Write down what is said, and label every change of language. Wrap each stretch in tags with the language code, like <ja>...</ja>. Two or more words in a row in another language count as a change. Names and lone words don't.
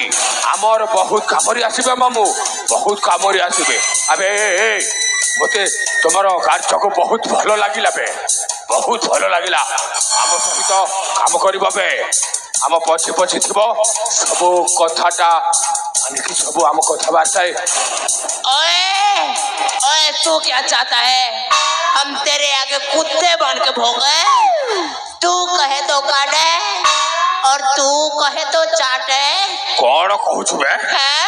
<or>ଆମର ବହୁତ କାମରେ ଆସିବେ ମାମୁ, ବହୁତ କାମରେ ଆସିବେ। ଆବେ ମତେ ତୁମର କାର୍ଯ୍ୟକୁ ବହୁତ ଭଲ ଲାଗିଲା ବେ, ବହୁତ ଭଲ ଲାଗିଲା। ଆମ ସହିତ କାମ କରିବ ବେ, ଆମ ପଛେ ପଛେ ଥିବ, ସବୁ କଥାଟା ଆଣିକି ସବୁ ଆମ କଥାବାର୍ତ୍ତାରେ।</or> <hi>ओए ओए तू क्या चाहता है? हम तेरे आगे कुत्ते बन के भोगे? तू कहे तो काटे और तू कहे तो चाटे।</hi> <or>କଣ କହୁଛୁ ବେ?</or> <hi>हैं?</hi>